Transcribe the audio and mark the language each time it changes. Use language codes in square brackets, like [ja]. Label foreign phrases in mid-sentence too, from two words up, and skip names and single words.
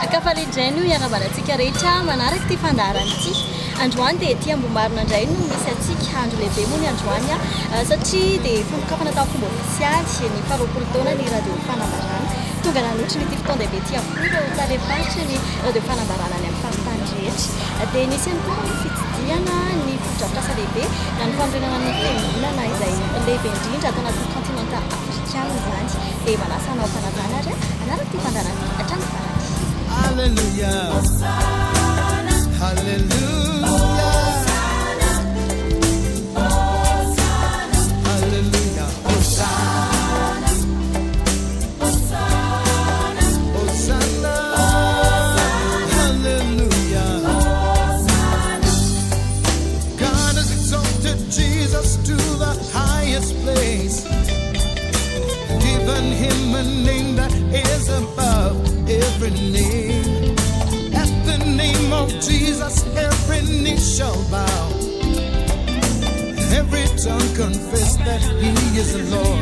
[mg] fafalendrainy io iarabanantsika rehetra manaraka ty fandarana ity androany dia ety ambombarina indray no misy atsika andro lehibe moa ny androany satria dia famokafana tao fomba ofisialy ny faharoapolo taona ny radio fanambarana tonga nanotra ny ity fotoana lehibe ty avokoa ireo talefaitra ny radio fanambarana ny amin'ny faritany rehetra dia nisy ihany koa ny fitsidiana ny fotodrafitrasa lehibe na ny famorenana ny fiangonana izay lehibe indrindra atao anatin'ny [fr] continent africain [mg] izany dia manasa anao fanajana ary anaraka ty fandarana hatrany farany. [en] Hallelujah. Hosanna. Hallelujah. Hosanna. Hosanna. Hallelujah. Hosanna. Hosanna. Hosanna. Hallelujah. Hosanna. God has exalted Jesus to the highest place, given him a name that is above every name. At the name of Jesus, every knee shall bow, every tongue confess that he is the Lord.